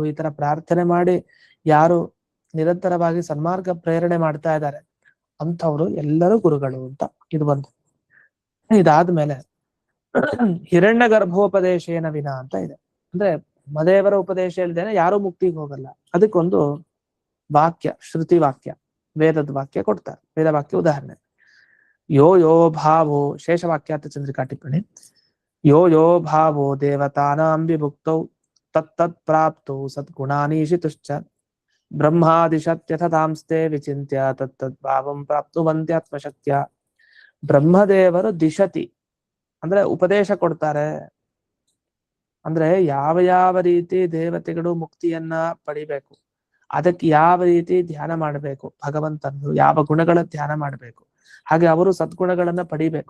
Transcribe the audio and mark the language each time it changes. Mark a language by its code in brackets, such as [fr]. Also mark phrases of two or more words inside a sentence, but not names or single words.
[kn] ಈ ತರ ಪ್ರಾರ್ಥನೆ ಮಾಡಿ ಯಾರು ನಿರಂತರವಾಗಿ ಸನ್ಮಾರ್ಗ ಪ್ರೇರಣೆ ಮಾಡ್ತಾ ಇದ್ದಾರೆ ಅಂಥವ್ರು ಎಲ್ಲರೂ ಗುರುಗಳು ಅಂತ ಇದು ಬಂತು. ಇದಾದ್ಮೇಲೆ [sa] ಹಿರಣ್ಯ ಗರ್ಭೋಪದೇಶೇನ ವಿನ [kn] ಅಂತ ಇದೆ. ಅಂದ್ರೆ ಮದೇವರ ಉಪದೇಶ ಇಲ್ದೇನೆ ಯಾರು ಮುಕ್ತಿಗೆ ಹೋಗಲ್ಲ. ಅದಕ್ಕೊಂದು ವಾಕ್ಯ, ಶ್ರುತಿ ವಾಕ್ಯ, ವೇದದ ವಾಕ್ಯ ಕೊಡ್ತಾರೆ. ವೇದ ವಾಕ್ಯ ಉದಾಹರಣೆ, [sa] ಯೋ ಯೋ ಭಾವೋ, ಶೇಷವಾಕ್ಯಾರ್ಥ ಚಂದ್ರಿಕಾ ಟಿಪ್ಪಣಿ, ಯೋ ಯೋ ಭಾವೋ ದೇವತಾನಾಂ ವಿಭುಕ್ತೌ ತತ್ತತ್ ಪ್ರಾಪ್ತೌ ಸದ್ಗುಣಾನೀಶಿತುಶ್ಚ ಬ್ರಹ್ಮಾದಿಶತ್ಯಥ ತಾಂಸ್ತೆ ವಿಚಿಂತ್ಯ ತತ್ತದ್ ಭಾವಂ ಪ್ರಾಪ್ತುವಂತ್ಯಾತ್ಮಶಕ್ತ್ಯ. [kn] ಬ್ರಹ್ಮದೇವರು ದಿಶತಿ ಅಂದ್ರೆ ಉಪದೇಶ ಕೊಡ್ತಾರೆ. ಅಂದ್ರೆ ಯಾವ ರೀತಿ ದೇವತೆಗಳು ಮುಕ್ತಿಯನ್ನ ಪಡಿಬೇಕು, ಅದಕ್ಕೆ ಯಾವ ರೀತಿ ಧ್ಯಾನ ಮಾಡಬೇಕು, ಭಗವಂತನು ಯಾವ ಗುಣಗಳ ಧ್ಯಾನ ಮಾಡಬೇಕು, ಹಾಗೆ ಅವರು ಸದ್ಗುಣಗಳನ್ನ ಪಡಿಬೇಕು.